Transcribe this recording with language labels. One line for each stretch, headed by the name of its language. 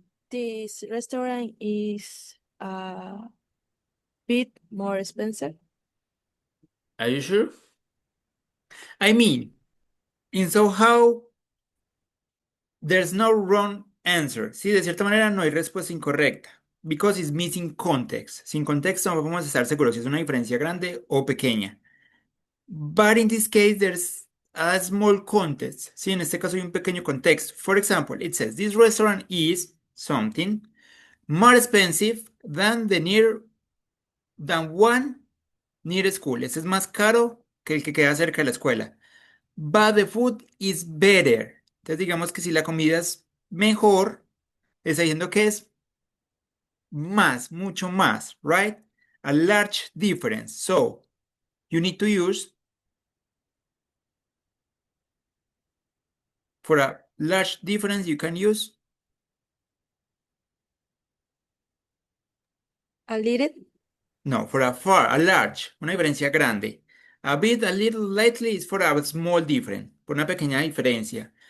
English: This restaurant is a bit more expensive. Are you sure? I mean, in somehow, there's no wrong answer.
Spanish: Sí, de cierta manera no hay respuesta incorrecta.
English: Because it's missing context.
Spanish: Sin contexto no podemos estar seguros si es una diferencia grande o pequeña.
English: But in this case, there's a small context.
Spanish: Sí, en este caso hay un pequeño contexto.
English: For example, it says, this restaurant is something more expensive than one near school.
Spanish: Este es más caro que el que queda cerca de la escuela.
English: But the food is better.
Spanish: Entonces digamos que si la comida es mejor, está diciendo que es más, mucho más, right?
English: A large difference. So, you need to use for a large difference, you can use A little. no, for a large,
Spanish: una diferencia grande.
English: A bit, a little, lately is for a small difference,
Spanish: por una pequeña diferencia.